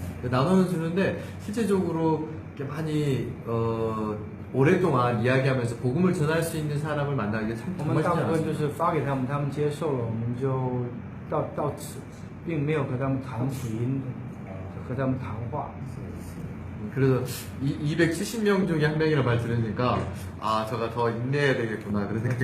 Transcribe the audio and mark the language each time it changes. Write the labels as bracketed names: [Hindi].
[Korean] 나눠 주는데 실제적으로 이렇게 많이 오랫동안 이야기하면서 복음을 전할 수 있는 사람을 만나기가 참 [Chinese] 我们 [Korean] 정말 [Chinese] 大 [Korean] 쉽지 않습니다. [Chinese] 是发给他们，他们接受了，我们就到此，并没有和他们谈福音，和他们谈话。 [Korean] 그래서 270명 중에 한 명이라는 말 들으니까 저가 더 인내해야 되겠구나 그런 생각이